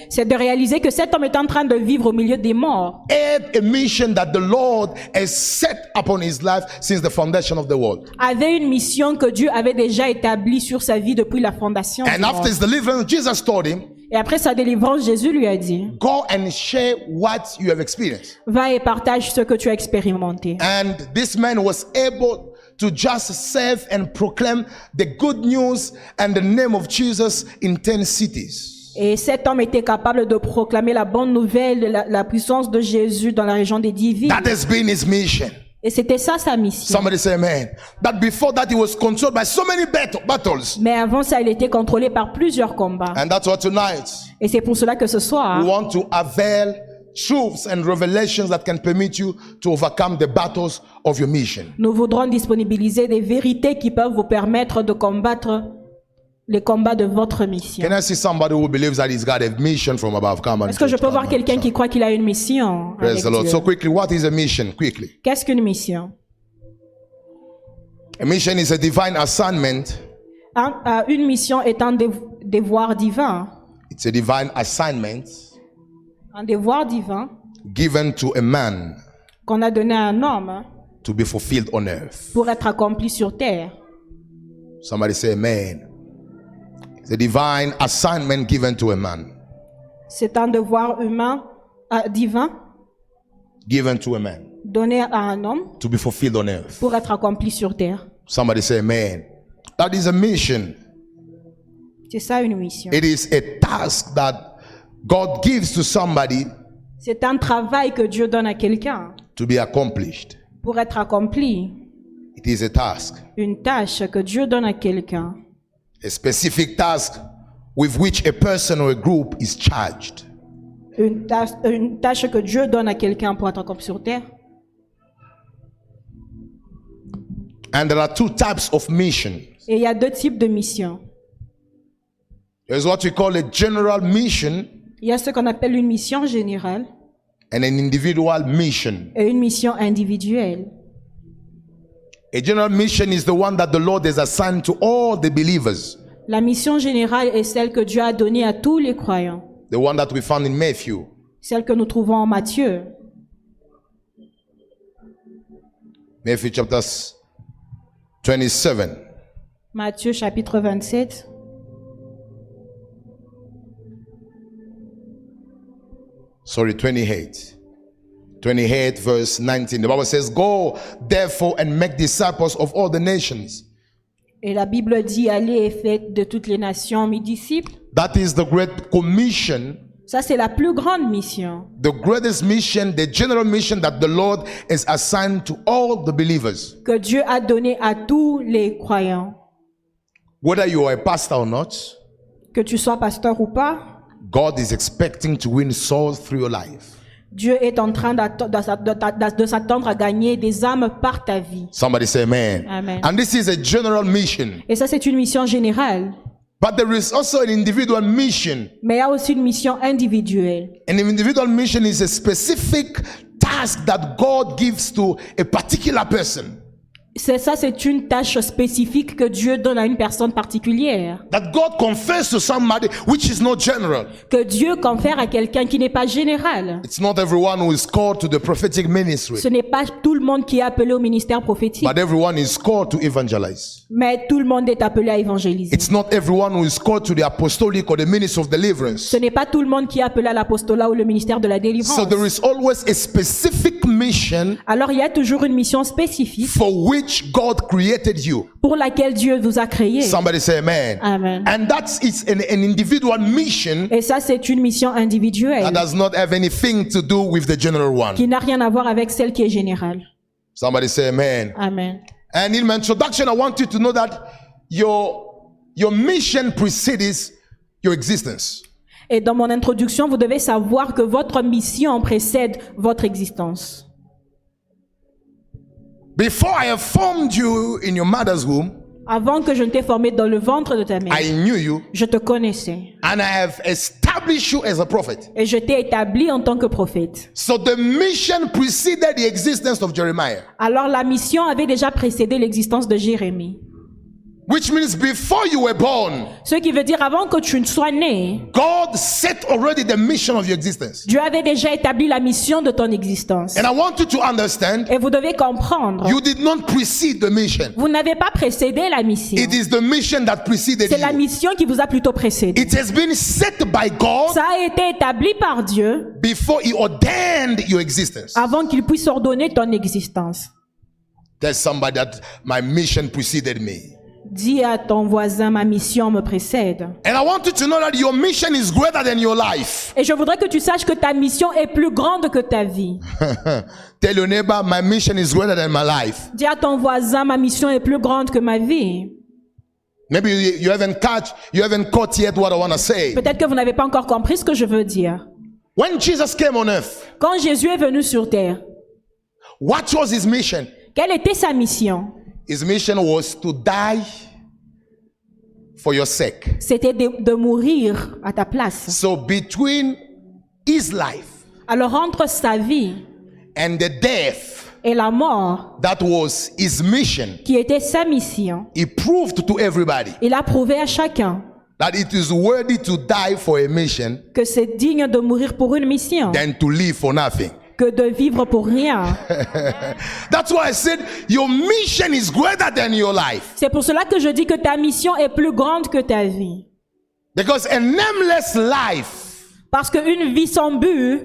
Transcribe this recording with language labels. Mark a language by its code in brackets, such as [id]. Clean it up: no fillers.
[fr] c'est de réaliser que cet homme est en train de vivre au milieu des morts. [en] had a mission that the Lord has set upon his life since the foundation of the world. [fr] Avait une mission que Dieu avait déjà établie sur sa vie depuis la fondation du [en] And [fr] monde. [en] after his deliverance, Jesus told him, [fr] Et après sa délivrance, Jésus lui a dit, [en] go and share what you have experienced. [fr] va et partage ce que tu as expérimenté. [en] And this man was able to just serve and proclaim the good news and the name of Jesus in 10 cities. [fr] Et cet homme était capable de proclamer la bonne nouvelle, la puissance de Jésus dans la région des 10 villes. [en] That has been his mission. [fr] Et c'était ça sa mission. [en] Somebody say amen. That before that he was controlled by so many battles. [fr] Mais avant ça, il était contrôlé par plusieurs combats. [en] And that's why tonight [fr] Et c'est pour cela que ce [en] we [fr] soir, [en] want to avail truths and revelations that can permit you to overcome the battles of your mission. [fr] nous voudrons disponibiliser des vérités qui peuvent vous permettre de combattre les combats de votre mission. [en] Can I see somebody who believes that he's got a mission from above? Come on. [fr] Est-ce que je [en] church, [fr] peux [en] come [fr] voir [en] on, [fr] quelqu'un [en] church. [fr] qui croit qu'il a une mission [en] Praise [fr] avec [en] the Lord. [fr] Dieu? [en] So quickly, what is a mission? Quickly. [fr] Qu'est-ce qu'une mission? [en] A mission is a divine assignment. [fr] Une mission est un devoir divin. [en] It's a divine assignment [fr] Un devoir divin [en] given to a man [fr] qu'on a donné à un homme [en] to be fulfilled on earth. [fr] pour être accompli sur terre. [en] Somebody say amen. It's a divine assignment given to a man. [fr] C'est un devoir humain, divin, [en] Given to a man [fr] donné à un homme [en] to be fulfilled on earth. [fr] pour être accompli sur terre. [en] Somebody say amen. That is a mission. [fr] C'est ça une mission. [en] It is a task that God gives to somebody [fr] C'est un travail que Dieu donne à quelqu'un [en] to be accomplished. [fr] pour être accompli. [en] It is a task, [fr] Une tâche que Dieu donne à quelqu'un. [en] a specific task with which a person or a group is charged. [fr] Une tâche que Dieu donne à quelqu'un pour être accompli sur terre. [en] And there are two types of mission. [fr] Et il y a deux types de missions. [en] There's what we call a general mission [fr] Il y a ce qu'on appelle une mission générale [en] and an individual mission. [fr] et une mission individuelle. [en] A general mission is the one that the Lord has assigned to all the believers. [fr] La mission générale est celle que Dieu a donnée à tous les croyants. [en] The one that we found in Matthew. [fr] Celle que nous trouvons en Matthieu. [en] Matthew chapter 27. [fr] Matthieu chapitre 27. [en] Sorry, 28. 28 verse 19. The Bible says, go therefore and make disciples of all the nations. [fr] Et la Bible dit, allez et faites de toutes les nations mes disciples. [en] That is the great commission, [fr] Ça, c'est la plus grande mission. [en] the greatest mission, the general mission that the Lord has assigned to all the believers. [fr] Que Dieu a donné à tous les croyants. [en] Whether you are a pastor or not, [fr] Que tu sois pasteur ou pas, [en] God is expecting to win souls through your life. [fr] Dieu est en train de s'attendre à gagner des âmes par ta vie. [en] Somebody say amen. Amen. And this is a general mission. [fr] Et ça, c'est une mission générale. [en] But there is also an individual mission. [fr] Mais il y a aussi une mission individuelle. [en] An individual mission is a specific task that God gives to a particular person. [fr] C'est une tâche spécifique que Dieu donne à une personne particulière. [en] That God confers to somebody which is not general. [fr] Que Dieu confère à quelqu'un qui n'est pas général. [en] It's not everyone who is called to the prophetic ministry, [fr] Ce n'est pas tout le monde qui est appelé au ministère prophétique. [en] but everyone is called to evangelize. [fr] Mais tout le monde est appelé à évangéliser. [en] It's not everyone who is called to the apostolic or the ministry of deliverance. [fr] Ce n'est pas tout le monde qui est appelé à l'apostolat ou le ministère de la délivrance. [en] So there is always a specific mission [fr] Alors il y a toujours une mission spécifique [en] for which God created you. [fr] pour laquelle Dieu vous a créé. [en] Somebody say amen. Amen. And that's an individual mission [fr] Et ça, c'est une mission individuelle [en] that does not have anything to do with the general one. [fr] qui n'a rien à voir avec celle qui est générale. [en] Somebody say amen. Amen. And in my introduction, I want you to know that your mission precedes your existence. [fr] Et dans mon introduction, vous devez savoir que votre mission précède votre existence. [en] Before I have formed you in your mother's womb, [fr] Avant que je ne t'ai formé dans le ventre de ta mère, [en] I knew you [fr] je te connaissais. [en] and I have established you as a prophet. [fr] Et je t'ai établi en tant que prophète. [en] So the mission preceded the existence of Jeremiah. [fr] Alors la mission avait déjà précédé l'existence de Jérémie. [en] Which means before you were born, [fr] Ce qui veut dire avant que tu ne sois né, [en] God set already the mission of your existence. [fr] Dieu avait déjà établi la mission de ton existence. [en] And I want you to understand, [fr] Et vous devez comprendre, [en] you did not precede the mission. [fr] vous n'avez pas précédé la mission. [en] It is the mission that preceded [fr] C'est la [en] you. [fr] mission qui vous a plutôt précédé. [en] It has been set by God [fr] Ça a été établi par Dieu [en] before He ordained your existence. [fr] avant qu'il puisse ordonner ton existence. [en] Tell somebody that my mission preceded me. [fr] Dis à ton voisin, ma mission me précède. [en] And I want you to know that your mission is greater than your life. [fr] Et je voudrais que tu saches que ta mission est plus grande que ta vie. [en] Tell your neighbor, my mission is greater than my life. [fr] Dis à ton voisin, ma mission est plus grande que ma vie. [en] Maybe you haven't caught yet what I want to say. [fr] Peut-être que vous n'avez pas encore compris ce que je veux dire. [en] When Jesus came on earth, [fr] Quand Jésus est venu sur terre, [en] what was His mission? [fr] quelle était sa mission? [en] His mission was to die for your sake. [fr] C'était de mourir à ta place. [en] So between His life [fr] Alors entre sa vie [en] and the death, [fr] et la mort, [en] that was His mission. [fr] qui était sa mission, [en] He proved to everybody [fr] il a prouvé à chacun [en] that it is worthy to die for a mission [fr] que c'est digne de mourir pour une mission [en] than to live for nothing. [fr] que de vivre pour rien. [en] That's why I said your mission is greater than your life. [fr] C'est pour cela que je dis que ta mission est plus grande que ta vie. [en] Because a nameless life [fr] Parce qu'une vie sans but